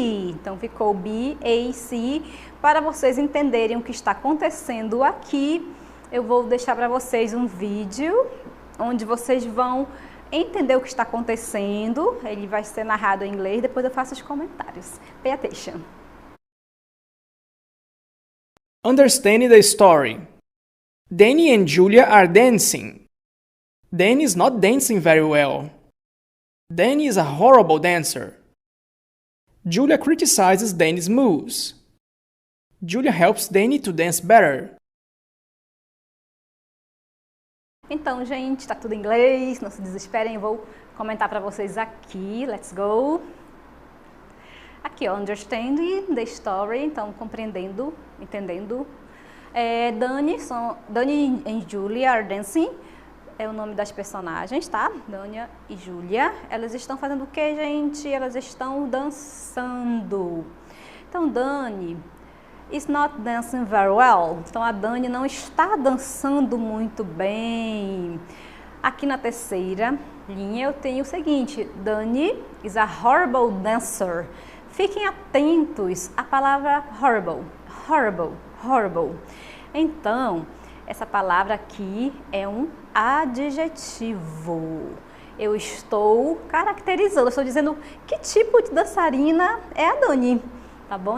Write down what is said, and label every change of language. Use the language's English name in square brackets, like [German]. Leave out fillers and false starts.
[Portuguese] Então ficou B, A, C. Para vocês entenderem o que está acontecendo aqui, eu vou deixar para vocês um vídeo onde vocês vão entender o que está acontecendo. Ele vai ser narrado em inglês, depois eu faço os comentários. [English] Pay attention. Understanding the story. Danny and Julia are dancing. Danny is not dancing very well. Danny is a horrible dancer. Julia criticizes Danny's moves. Julia helps Danny to dance better. [Portuguese] Então, gente, tá tudo em inglês, não se desesperem, eu vou comentar para vocês aqui. [English] Let's go. [Portuguese] Aqui, ó, [English] understanding the story, [Portuguese] então compreendendo, entendendo. [English] Dani e Julia are dancing. [Portuguese] É o nome das personagens, tá? Dania e Júlia. Elas estão fazendo o que, gente? Elas estão dançando. Então, [English] Dani is not dancing very well. [Portuguese] Então, a Dani não está dançando muito bem. Aqui na terceira linha eu tenho o seguinte. [English] Dani is a horrible dancer. [Portuguese] Fiquem atentos à palavra horrible. Horrible, horrible. Então, essa palavra aqui é um adjetivo. Eu estou caracterizando, eu estou dizendo que tipo de dançarina é a Dani, tá bom?